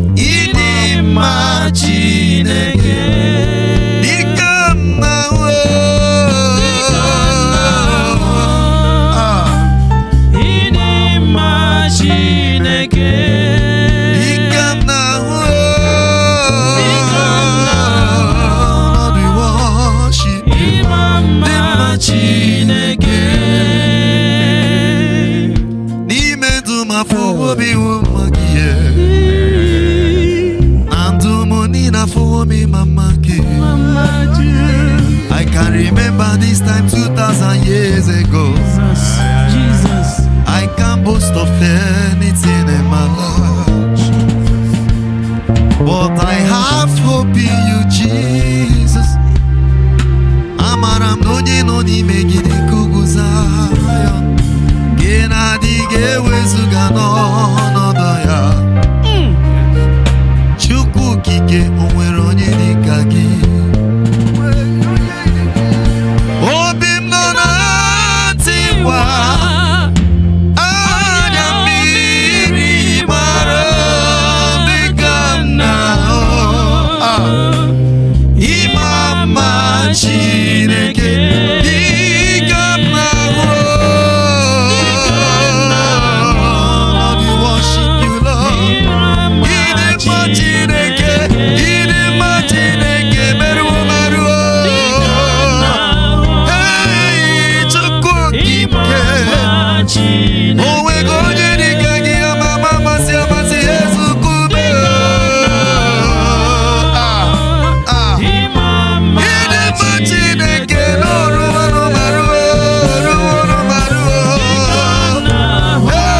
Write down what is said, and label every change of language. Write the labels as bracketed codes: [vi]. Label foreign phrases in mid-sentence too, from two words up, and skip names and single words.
[ig] Ị dị mma, Chineke. Dịka m na-ahụ. Ah. Ị dị mma, Chineke. Dịka m na-ahụ. Dịka m na-ahụ. [en] Lord, we worship you. [ig] Ị dị mma, Dị mma, Chineke. N'ime ndụ m, afọ obi wụ mma gị, yeah. Na ndụ m niile, afọ obi ma mma gị. Mama Jesus. [en] I can remember this time two thousand years ago. Jesus. Jesus. I can't boast of anything in my life, but I have hope in you, Jesus. [ig] Amara m na onye nọ n'ime gị dị ka ugwu Zion. Gị na-adịghị ewezuga n'ọnọdụ ya. Mm. Chukwu okike, o nwere onye dị ka gị? Obi m nọ na ntiwa, anya mmiri gbara dịka m na-ahụ. Ah. Ị ma mma, Chineke, dịka m na-ahụ. [en] Lord, we worship you, Lord. [ig] Ị dị mma, Chineke, ị dị mma, Chineke, merụọ, merụọ. Hey, Chukwu okike. O nweghị onye dị ka gị, ama ama, amasị amasị, Yesu Kume. Ah, ah. Ị dị mma, Chineke, n'ọrụ ọrụ marụ, ọrụ ọrụ marụ. Hey.